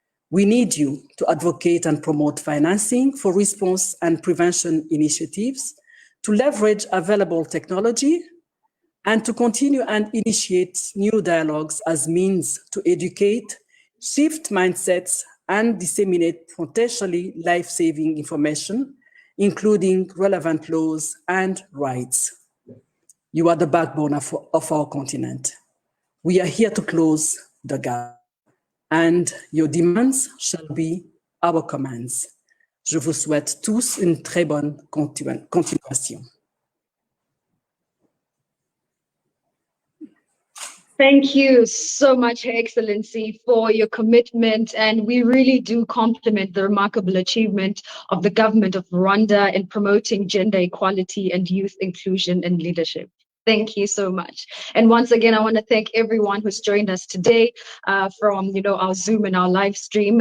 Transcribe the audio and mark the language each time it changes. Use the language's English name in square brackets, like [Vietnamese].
[English] We need you to advocate and promote financing for response and prevention initiatives, to leverage available technology, and to continue and initiate new dialogues as means to educate, shift mindsets, and disseminate potentially life-saving information, including relevant laws and rights. You are the backbone of our continent. We are here to close the gap, and your demands shall be our commands. [French] Je vous souhaite tous une très bonne continuation. [English] Thank you so much, Her Excellency, for your commitment, and we really do compliment the remarkable achievement of the government of Rwanda in promoting gender equality and youth inclusion and leadership. Thank you so much. And once again, I want to thank everyone who's joined us today from our Zoom and our live stream.